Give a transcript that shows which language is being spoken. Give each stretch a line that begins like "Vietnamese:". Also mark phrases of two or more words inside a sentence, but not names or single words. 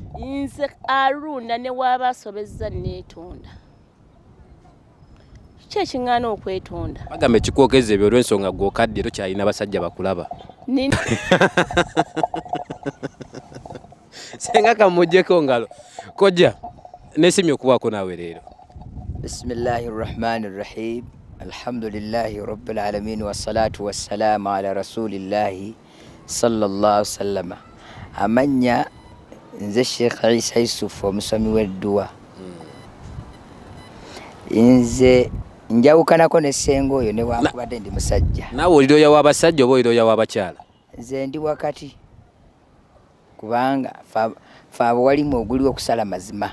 Ganda: Nze Aruna ne waba asobezza neetonda. Kiki ekiŋŋaana okwetonda? Bagambe kikwogeza ebyo olw'ensonga gw'okadde tokyalina basajja bakulaba. Senga kamuggyeko ngalo. Kojja neesimye okubaako naawe leero.
Arabic: بسم الله الرحمن الرحيم. الحمد لله رب العالمين والصلاة والسلام على رسول الله صلى الله سلم.
Ganda: Amanya nze Sheikh Isa Yusuf omusomi w'edduwa. Nze njawukanako ne senga oyo ne wankubadde ndi musajja. Naawe oli looya w'abasajja oba oli looya w'abakyala? Nze ndi wakati kubanga fa walimu oguli okusala mazima.